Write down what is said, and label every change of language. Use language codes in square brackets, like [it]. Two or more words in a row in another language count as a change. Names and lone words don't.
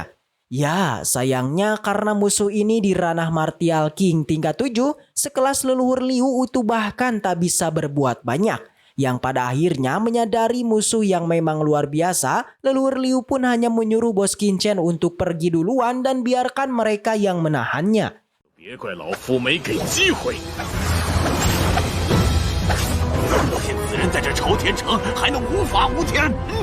[id] Ya, sayangnya karena musuh ini di ranah Martial King tingkat 7, sekelas leluhur Liu itu bahkan tak bisa berbuat banyak. Yang pada akhirnya menyadari musuh yang memang luar biasa, leluhur Liu pun hanya menyuruh Bos Qinchen untuk pergi duluan dan biarkan mereka yang menahannya. [zh] 别怪老夫没给机会！骗此人在这朝天城还能无法无天！